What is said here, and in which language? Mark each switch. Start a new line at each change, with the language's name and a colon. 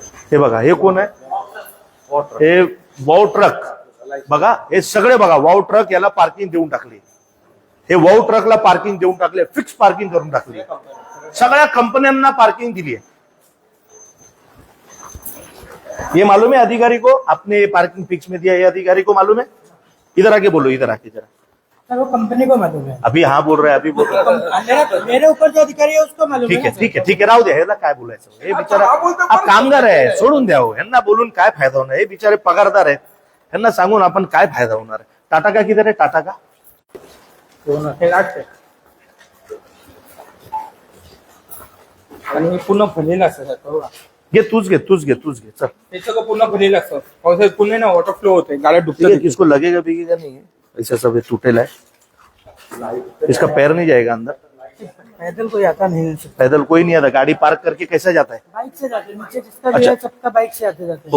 Marathi: हे बघा, हे कोण आहे? हे वाव ट्रक, बघा हे सगळे बघा, वाव ट्रक याला पार्किंग देऊन टाकली, हे वाव ट्रकला पार्किंग देऊन टाकले, फिक्स पार्किंग करून टाकली, सगळ्या कंपन्यांना पार्किंग दिली है।
Hindi: ये मालूम है अधिकारी को? आपने पार्किंग फिक्स में दिया, ये अधिकारी को मालूम है? इधर आके बोलो, इधर आके जरा। सर वो कंपनी को मालूम है। अभी हाँ बोल रहे हैं, अभी बोल रहे हैं। मेरे ऊपर जो अधिकारी है उसको मालूम है।
Marathi: ठीक आहे, ठीक आहे, ठीक आहे, राहू द्या, ह्याला काय बोलायचं? हे बिचारा हा कामगार आहे, सोडून द्या हो, ह्यांना बोलून काय फायदा होणार? हे बिचारे पगारदार आहेत, ह्यांना सांगून आपण काय फायदा होणार?
Hindi: टाटा का किधर आहे? टाटा का
Marathi: हे लास्ट आहे, आणि पूर्ण भरलेलं असतं सर, बघा. घे, तूच घे, तूच घे, तूच घे, चल। हे सगळं पूर्ण भरलेलं असतं, पावसाळ्यात पूर्ण ना वॉटर फ्लो होते, गाड्या
Hindi: ठीक है,
Marathi: डुबतात।
Hindi: किसको लगेगा बिगेगा नहीं है, ऐसा सब टूटेला है, इसका पैर नहीं जाएगा अंदर, पैदल कोई आता नहीं, पैदल कोई नहीं आता, गाड़ी पार्क करके कैसे जाता है? बाइक से जाते हैं, नीचे जिसका भी अच्छा। है सबका बाइक से आते जाते हैं।